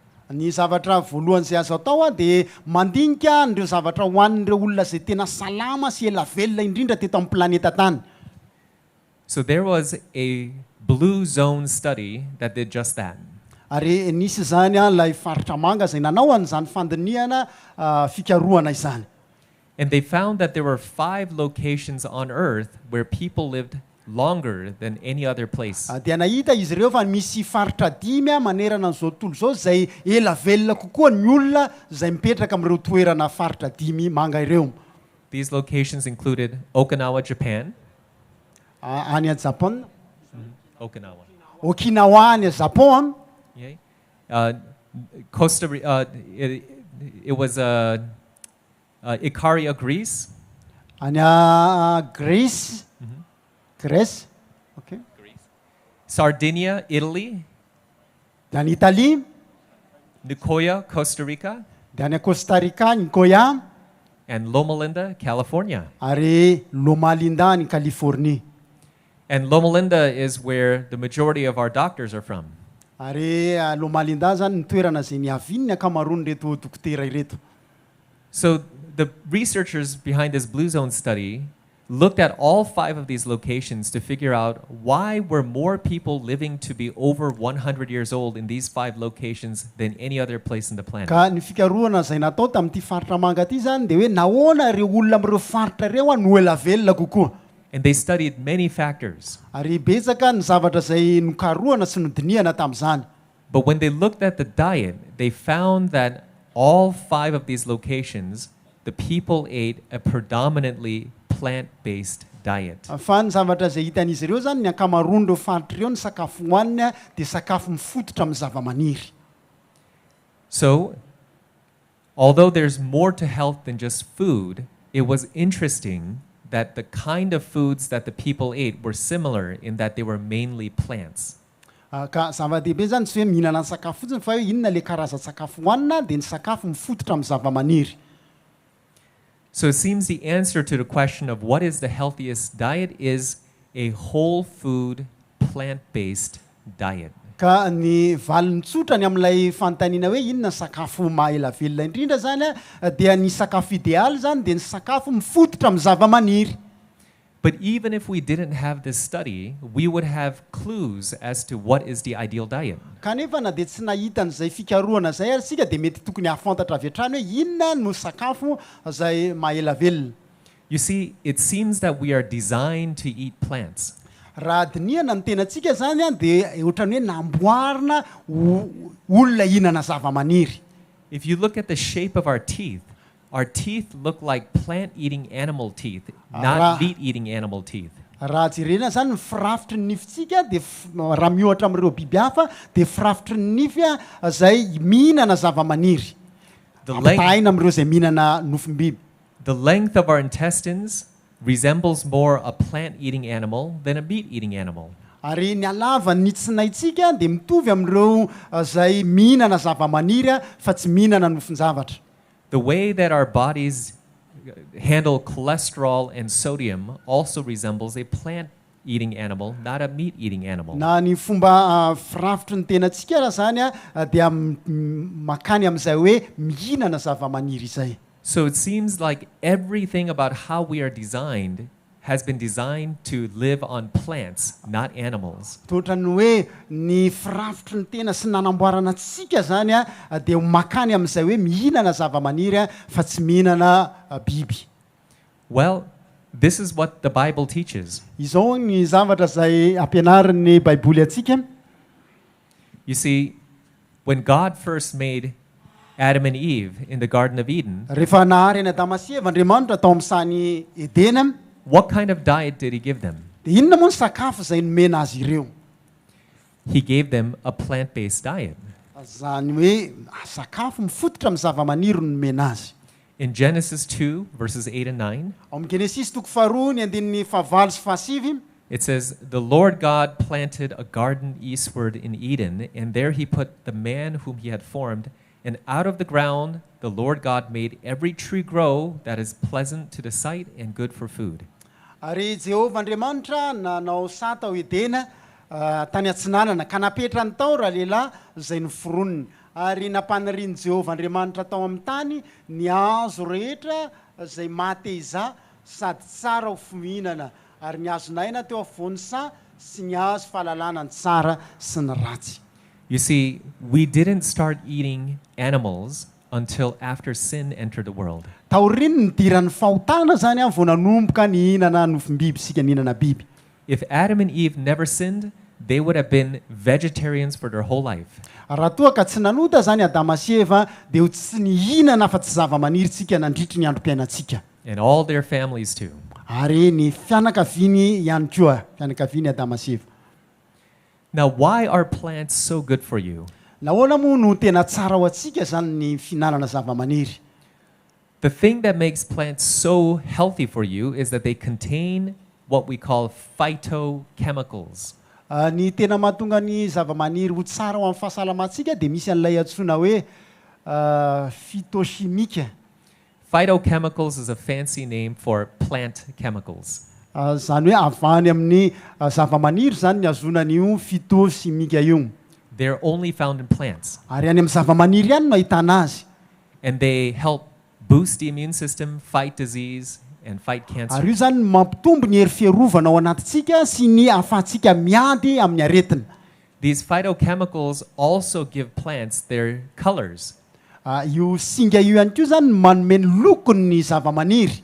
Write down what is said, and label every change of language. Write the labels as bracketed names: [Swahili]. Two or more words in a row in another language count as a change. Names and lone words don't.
[Malagasy] Ny zavatra voalohany zay azo atao dia mandinika an'ireo zavatra hohanin'ireo olona zay tena salama sy ela velona indrindra teto amin'ny planeta tany. [English] So there was a blue zone study that did just that. [Malagasy] Ary nisy zany ilay faritra manga zay nanao an'izany fandinihana fikarohana izany. [English] And they found that there were 5 locations on Earth where people lived longer than any other place. [Malagasy] Dia nahita izy ireo fa misy faritra 5 manerana an'izao tontolo zao zay ela velona kokoa ny olona zay mipetraka amin'ireo toerana faritra 5 manga ireo. [English] These locations included Okinawa, Japan. [Malagasy] Any Japan? Okinawa. Okinawa any Japan. Okay. [English] Costa Rica, it was Ikaria, Greece. [Malagasy] Any Greece. Greece. Okay. [English] Sardinia, Italy. [Malagasy] Dan Italy. [English] Nicoya, Costa Rica. [Malagasy] Dan Costa Rica, Nicoya. [English] And Loma Linda, California. [Malagasy] Ary Loma Linda in California. [English] And Loma Linda is where the majority of our doctors are from. [Malagasy] Ary Loma Linda zany toerana zay niavin'ny akamaroany reto dokotera ireto. [English] So the researchers behind this Blue Zone study looked at all 5 of these locations to figure out why were more people living to be over 100 years old in these 5 locations than any other place in the planet. [Malagasy] Ka ny fikarohana zay natao tamin'ity faritra manga ity zany dia hoe nahoana ireo olona amin'ireo faritra ireo no ela velona kokoa. [English] And they studied many factors. [Malagasy] Ary betsaka ny zavatra zay nokarohana sy nodinihana tamin'izany. [English] But when they looked at the diet, they found that all 5 of these locations, the people ate a predominantly plant-based diet. [Malagasy] Fa ny zavatra zay hitan'izy ireo zany ny akamaroan'ireo faritra ireo ny sakafo hohaniny dia sakafo mifototra amin'ny zavamaniry. [English] So, although there's more to health than just food, it was interesting that the kind of foods that the people ate were similar in that they were mainly plants. [Malagasy] Ka zava-dehibe zany tsy hoe mihinana ny sakafo fotsiny fa hoe inona le karazan-tsakafo hohanina dia ny sakafo mifototra amin'ny zavamaniry. [English] So it seems the answer to the question of what is the healthiest diet is a whole food, plant-based diet. [Malagasy] ka ny valiny tsotra ny amin'ilay fanontaniana hoe inona sakafo mahaela velona indrindra zany dia ny sakafo idéaly zany dia ny sakafo mifototra amin'ny zava-maniry. [English] But even if we didn't have this study, we would have clues as to what is the ideal diet. [Malagasy] Kanefa na dia tsy nahita an'izay fikarohana zay ary sika dia mety tokony hafantatra avy hatrany hoe inona no sakafo zay mahaela velona. [English] You see, it seems that we are designed to eat plants. [Malagasy] Raha diniana ny tenantsika zany dia ohatrany hoe namboarina olona hihinana zava-maniry. [English] If you look at the shape of our teeth look like plant-eating animal teeth, not meat-eating animal teeth. [Malagasy] Raha jerena zany ny firafitry ny nifintsika dia raha miohatra amin'ireo biby hafa dia firafitry ny nify zay mihinana zava-maniry. Ampitahaina amin'ireo zay mihinana nofim-biby. [English] The length of our intestines resembles more a plant-eating animal than a meat-eating animal. [Malagasy] Ary ny alavan'ny nitsinaitsika dia mitovy amin'ireo zay mihinana zava-maniry fa tsy mihinana nofin-javatra. [English] The way that our bodies handle cholesterol and sodium also resembles a plant-eating animal, not a meat-eating animal. [Malagasy] Na ny fomba firafitry ny tenantsika raha zany dia makany amin'izay hoe mihinana zava-maniry izay. [English] So it seems like everything about how we are designed has been designed to live on plants, not animals. [Malagasy] Totrany hoe ny firafitry ny tena sy nanamboarana antsika zany dia makany amin'izay hoe mihinana zava-maniry fa tsy mihinana biby. [English] Well, this is what the Bible teaches. [Malagasy] Izao ny zavatra zay ampianarin'ny Baiboly atsika. [English] You see, when God first made Adam and Eve in the Garden of Eden, [Malagasy] rehefa nahary any Adama sy Eva Andriamanitra tao amin'ny sany Edena, [English] what kind of diet did he give them? [Malagasy] dia inona moa ny sakafo zay nomena azy ireo? [English] He gave them a plant-based diet. [Malagasy] Zany hoe sakafo mifototra amin'ny zava-maniry no nomena azy. [English] In Genesis 2, verses 8 and 9, [Malagasy] Ao amin'ny Genesis toko faharoa ny andinin'ny fahavalo sy fahasivy, [English] it says, "The Lord God planted a garden eastward in Eden, and there he put the man whom he had formed. And out of the ground the Lord God made every tree grow that is pleasant to the sight and good for food." [Malagasy] Ary Jehovah Andriamanitra nanao sata ao Edena tany atsinanana ka napetrany tao raha lehilahy zay noforoniny. Ary nampaniriany Jehovah Andriamanitra tao amin'ny tany ny hazo rehetra zay mateza sady tsara ho fihinana, ary ny hazo naina teo afovoany sy ny hazo fahalalana ny tsara sy ny ratsy. [English] You see, we didn't start eating animals until after sin entered the world. [Malagasy] Taoriny nidiran'ny fahotana zany vao nanomboka ny hihinana nofim-biby sika ny hihinana biby. [English] If Adam and Eve never sinned, they would have been vegetarians for their whole life. [Malagasy] Raha toa ka tsy nanota zany Adama sy Eva dia tsy nihinana fa tsy zava-maniry tsika nandritry ny androm-piainantsika. [English] And all their families too. [Malagasy] Ary ny fianakaviany ihany koa, fianakaviany Adama sy Eva. [English] Now, why are plants so good for you? [Malagasy] Nahoana moa no tena tsara ho atsika zany ny fihinanana zava-maniry? [English] The thing that makes plants so healthy for you is that they contain what we call phytochemicals. [Malagasy] Ny tena mahatonga ny zava-maniry ho tsara ho amin'ny fahasalamantsika dia misy an'ilay antsoina hoe phytochimique. [English] Phytochemicals is a fancy name for plant chemicals. [Malagasy] Zany hoe avany amin'ny zava-maniry zany ny azonan'io phytochimique io. [English] They're only found in plants. [Malagasy] Ary any amin'ny zava-maniry ihany no ahitana azy. [English] And they help boost the immune system, fight disease, and fight cancer. [Malagasy] Ary io zany mampitombo ny hery fiarovana ao anatintsika sy ny ahafahantsika miady amin'ny aretina. [English] These phytochemicals also give plants their colors. [Malagasy] Io singa io ihany koa zany manome ny lokony ny zava-maniry.